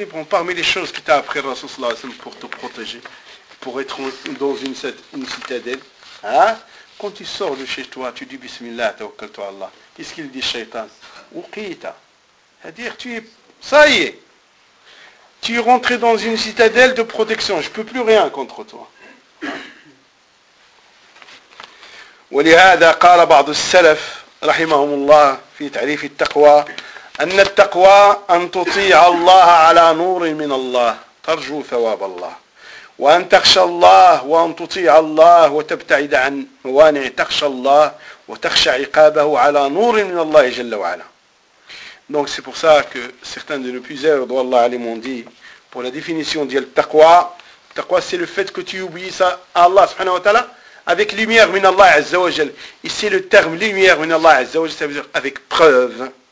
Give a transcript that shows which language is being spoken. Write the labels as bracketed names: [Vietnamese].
[French] Parmi les choses qui t'a appris Rasul Sallallahu Alaihi Wasallam pour te protéger, pour être dans une citadelle, hein? Quand tu sors de chez toi, tu dis [Arabic] Bismillah, tawakkaltu ala Allah. [French] Qu'est-ce qu'il dit, Shaitan? Uqita. C'est-à-dire, ça y est. tu es rentré dans une citadelle de protection, je ne peux plus rien contre toi. [Arabic] ولهذا قال بعض السلف رحمهم الله في تعريف التقوى أن التقوى أن تطيع الله على نور من الله ترجو ثواب الله وأن تخشى الله وأن تطيع الله وتبتعد عن موانع تخشى الله وتخشى عقابه على نور من الله جل وعلا. [French] Donc c'est pour ça que certains de nos puiseurs de Allah alayhi m'ont dit pour la définition de taqwa, taqwa c'est le fait que tu obéis à Allah subhanahu wa ta'ala avec lumière min Allah azza wa jal. Ici le terme lumière min Allah azza wa jal, ça veut dire avec preuve.